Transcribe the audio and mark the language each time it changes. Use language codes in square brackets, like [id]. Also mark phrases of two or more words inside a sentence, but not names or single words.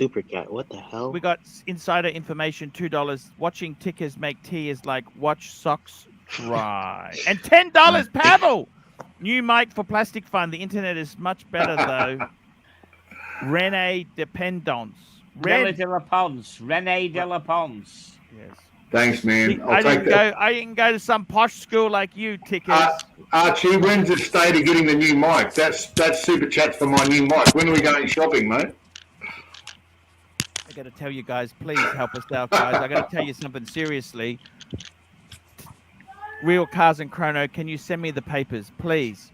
[en] super chat. What the hell? We got insider information, $2. Watching Tickers make tea is like watch socks dry. And $10, Pavel. New mic for Plastic Fun. The internet is much better though. Rene Dependence. Rene de la Pons. Rene de la Pons. Yes. Thanks, man. I I'll take that. I didn't go to some posh school like you, Tickers. Archie, when's the state of getting the new mic? That's super chat for my new mic. When are we going shopping, mate? I got to tell you guys, please help us out, guys. I got to tell you something seriously. Real Cars and Chrono, can you send me the papers, please?